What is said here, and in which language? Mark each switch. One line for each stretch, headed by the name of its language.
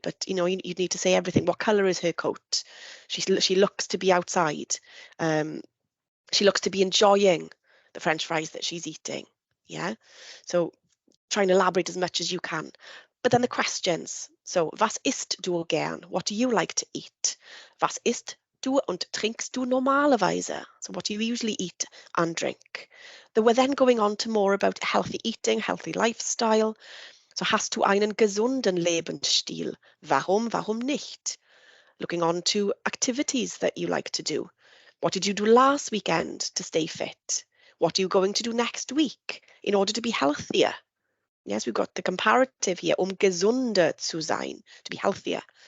English: But you need to say everything. What colour is her coat? She looks to be outside. She looks to be enjoying the French fries that she's eating. Yeah, so try and elaborate as much as you can. But then the questions. So,
German: was isst du gern?
English: What do you like to eat?
German: Was isst du und trinkst du normalerweise?
English: So what do you usually eat and drink? We're then going on to more about healthy eating, healthy lifestyle.
German: So hast du einen gesunden Lebensstil? Warum nicht?
English: Looking on to activities that you like to do. What did you do last weekend to stay fit? What are you going to do next week in order to be healthier? Yes, we've got the comparative here,
German: gesunder zu sein,
English: to be healthier.